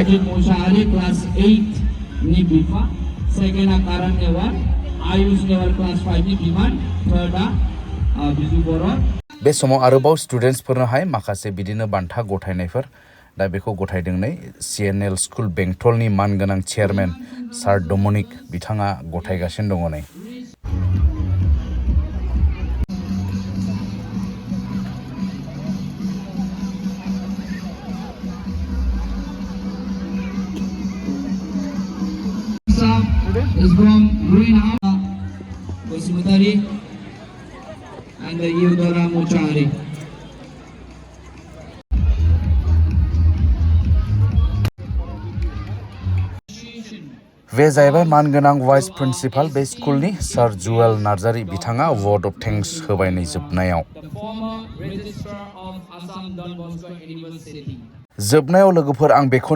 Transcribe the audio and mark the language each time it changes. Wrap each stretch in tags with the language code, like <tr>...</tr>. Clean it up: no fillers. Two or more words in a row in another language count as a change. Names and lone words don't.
<brx>क्लास 8 नि बिफा सेकेन्डआ कारण नेवार आयुष नेवार क्लास 5 नि बिमान थर्डआ बिजु बर' बे समाव आरोबाव स्टुडेन्टसफोरनोहाय माखासे बिदिनो बान्था गथायनायफोर दा बेखौ गथायदों नै CNL स्कुल बेंटलनि मानगोनां</brx> <en>chairman sir</en> <brx>डमिनिक बिथाङा गथायगासिनो दङ नै</brx> <en>is from Greenhouse Bosumutari and Yudora Mochari.</en> <brx>बे जाहैबाय मानगोनां</brx> <en>vice principal</en> <brx>बे स्कुलनि सार जुवेल नार्जारी बिथाङा</brx> <en>word of thanks</en> <brx>होबाय नै जोबनायाव लोगोफोर आं बेखौनो</brx>